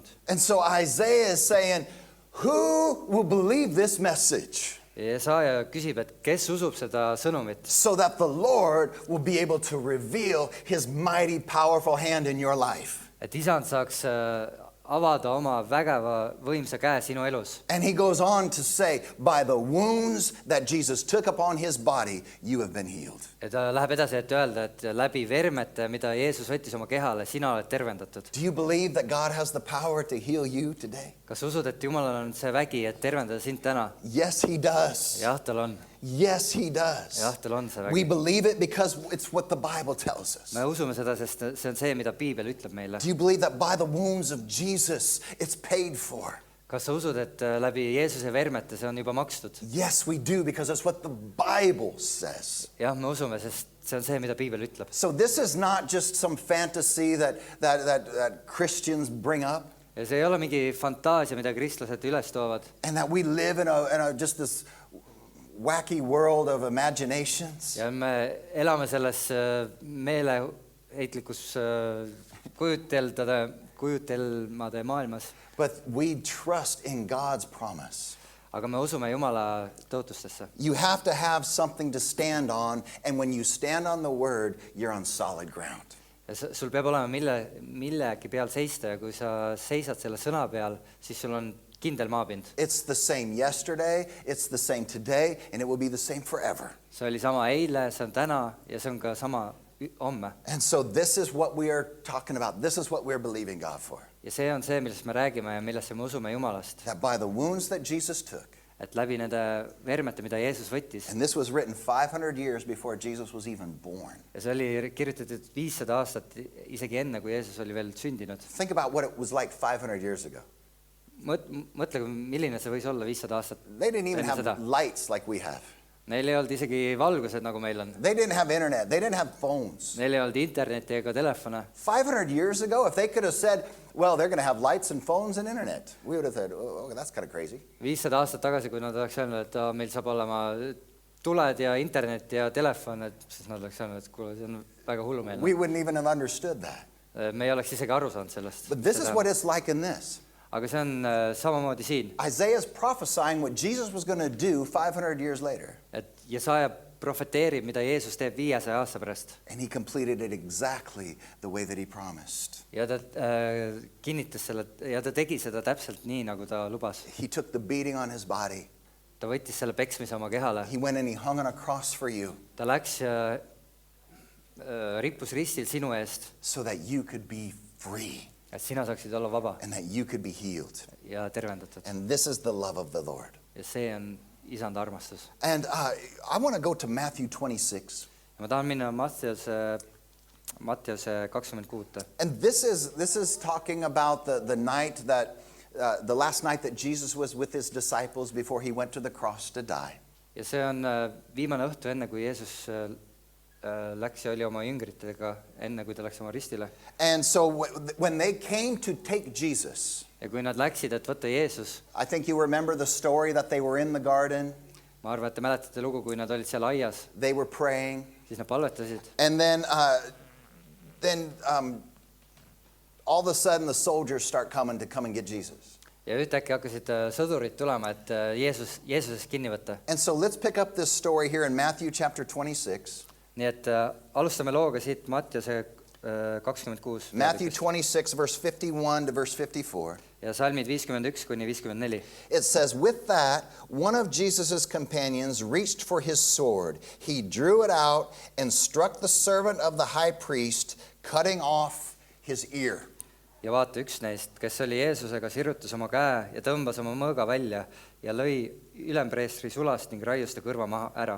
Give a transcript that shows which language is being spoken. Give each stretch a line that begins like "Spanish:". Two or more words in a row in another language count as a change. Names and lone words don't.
English: And so Isaiah is saying, who will believe this message?
Estonian: Ja Jesaja küsib, et kes usub seda sõnumit,
English: So that the Lord will be able to reveal his mighty, powerful hand in your life.
Estonian: et isand saaks avada oma vägeva võimsa käe sinu elus.
English: And he goes on to say, by the wounds that Jesus took upon his body, you have been healed.
Estonian: Ja ta läheb edasi, et öelda, et läbi vermete, mida Jeesus võttis oma kehale, sina oled tervendatud.
English: Do you believe that God has the power to heal you today?
Estonian: Kas usud, et Jumalal on see vägi, et tervendada sind täna?
English: Yes, he does.
Estonian: Jah, tal on.
English: Yes, he does.
Estonian: Jah, tal on see
English: We
Estonian: vägi.
English: believe it because it's what the Bible tells us.
Estonian: Me usume seda, sest see on see, mida Piibel ütleb meile.
English: Do you believe that by the wounds of Jesus, it's paid for?
Estonian: Kas sa usud, et läbi Jeesuse vermete see on juba makstud?
English: Yes, we do, because that's what the Bible says.
Estonian: Jah, me usume, sest see on see, mida Piibel ütleb.
English: So this is not just some fantasy that Christians bring up,
Estonian: Ja see ei ole mingi fantaasia, mida kristlased üles toovad.
English: and that we live in a just this wacky world of imaginations.
Estonian: Ja me elame selles meeleheitlikus kujutelmade maailmas.
English: But we trust in God's promise.
Estonian: Aga me usume Jumala tõotustesse.
English: You have to have something to stand on, and when you stand on the word, you're on solid ground.
Estonian: Ja sul peab olema millegi peal seista ja kui sa seisad selle sõna peal, siis sul on kindel maapind.
English: It's the same yesterday, it's the same today, and it will be the same forever.
Estonian: See oli sama eile, see on täna ja see on ka sama homme.
English: And so this is what we are talking about. This is what we're believing God for.
Estonian: Ja see on see, millest me räägime ja millesse me usume Jumalast.
English: That by the wounds that Jesus took,
Estonian: Et läbi nende vermete, mida Jeesus võttis,
English: and this was written 500 years before Jesus was even born.
Estonian: ja see oli kirjutatud 500 aastat isegi enne, kui Jeesus oli veel sündinud.
English: Think about what it was like 500 years ago.
Estonian: Mõtle, milline see võis olla 500 aastat
English: They didn't even
Estonian: enne
English: have
Estonian: seda.
English: lights like we have.
Estonian: Neil ei olnud isegi valgused, nagu meil on.
English: They didn't have internet. They didn't have phones.
Estonian: Neil ei olnud interneti ega telefone.
English: 500 years ago, if they could have said, well, they're going to have lights and phones and internet, we would have said, oh, that's kind of crazy.
Estonian: 500 aastat tagasi, kui nad oleks öelnud, et meil saab olema tuled ja internet ja telefon, et siis nad oleks öelnud, et kuule, see on väga hullumeelne.
English: We wouldn't even have understood that.
Estonian: Me ei oleks isegi aru saanud sellest.
English: But this is what it's like in this.
Estonian: Aga see on samamoodi siin.
English: Isaiah's prophesying what Jesus was going to do 500 years later.
Estonian: Et Jesaja profeteerib, mida Jeesus teeb 500 aasta pärast.
English: And he completed it exactly the way that he promised.
Estonian: Ja ta kinnitas selle, ja ta tegi seda täpselt nii, nagu ta lubas.
English: He took the beating on his body.
Estonian: Ta võttis selle peksmise oma kehale.
English: He went and he hung on a cross for you.
Estonian: Ta läks ja rippus ristil sinu eest.
English: So that you could be free.
Estonian: Et sina saaksid olla vaba.
English: And that you could be healed.
Estonian: Ja tervendatud.
English: And this is the love of the Lord.
Estonian: Ja see on Isanda armastus.
English: And I want to go to Matthew 26.
Estonian: Ja ma tahan minna Mattiuse 26.
English: And this is talking about the night that the last night that Jesus was with his disciples before he went to the cross to die.
Estonian: Ja see on viimane õhtu enne, kui Jeesus läks ja oli oma jüngritega, enne kui ta läks oma ristile.
English: And so when they came to take Jesus,
Estonian: ja kui nad läksid, et võtta Jeesus,
English: I think you remember the story that they were in the garden.
Estonian: Ma arvan, et te mäletate lugu, kui nad olid seal aias.
English: They were praying.
Estonian: Siis nad palvetasid.
English: And then all of a sudden the soldiers start coming to come and get Jesus.
Estonian: Ja ühtäkki hakkasid sõdurid tulema, et Jeesusest kinni võtta.
English: And so let's pick up this story here in Matthew chapter 26.
Estonian: Nii et alustame looga siit Mattiuse 26.
English: Matthew 26 verse 51 to verse 54.
Estonian: Ja salmid 51 kuni 54.
English: It says, with that, one of Jesus's companions reached for his sword. He drew it out and struck the servant of the high priest, cutting off his ear.
Estonian: Ja vaata, üks neist, kes oli Jeesusega, sirutas oma käe ja tõmbas oma mõõga välja ja lõi ülempreestri sulast ning raius ta kõrva maha ära.